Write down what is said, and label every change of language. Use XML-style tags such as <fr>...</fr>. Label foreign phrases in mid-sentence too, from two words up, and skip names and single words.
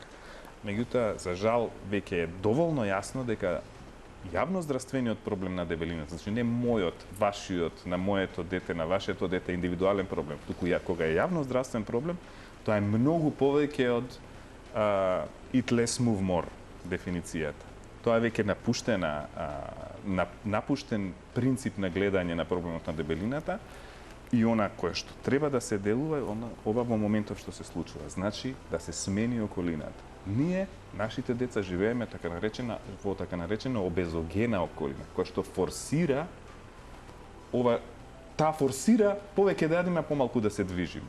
<mk>Меѓутоа, за жал, веќе е доволно јасно дека јавноздравствениот проблем на дебелината, значи не мојот, вашиот, на моето дете, на вашето дете индивидуален проблем, туку кога е јавноздравствен проблем, тоа е многу повеќе од</mk> <en>eat less, move more</en> <mk>дефиницијата. Тоа е веќе напуштен принцип на гледање на проблемот на дебелината и она кое што треба да се делува, ова во моментов што се случува. Значи да се смени околината. Ние, нашите деца, живееме во така наречена обезогена околина, која што форсира таа форсира повеќе да јадиме, помалку да се движиме.</mk>